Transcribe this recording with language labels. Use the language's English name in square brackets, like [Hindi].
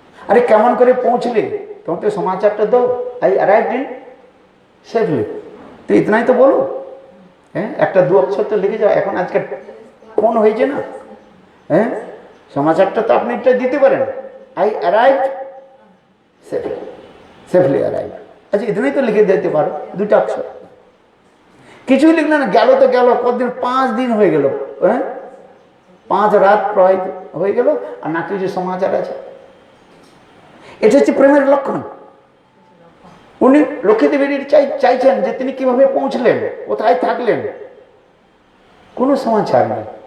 [Bangla] আরে কেমন করে পৌঁছলে? তোমার তো সমাচারটা দাও। [English] I arrived in safely. [Hindi] तो इतना ही तो बोलो। [Bangla] হ্যাঁ, একটা 2 অক্ষর তো লিখে যাও। এখন আজকে ফোন হয়েছে না, হ্যাঁ, সমাচারটা তো আপনি এটা দিতে পারেন। [English] I arrived safely, safely arrived. [Bangla] আচ্ছা, [Hindi] इतना ही तो [Bangla] লিখে দিতে পারো, 2টা অক্ষর। কিছুই লিখলে না, গেল তো গেল। কতদিন? 5 দিন হয়ে গেল। হ্যাঁ, 5 রাত প্রায় হয়ে গেল আর না কিছু সমাচার আছে। এটা হচ্ছে প্রেমের লক্ষণ। উনি লক্ষ্মী দেবীর চাইছেন যে তিনি কিভাবে পৌঁছলেন, কোথায় থাকলেন, কোনো সমাচার নেই।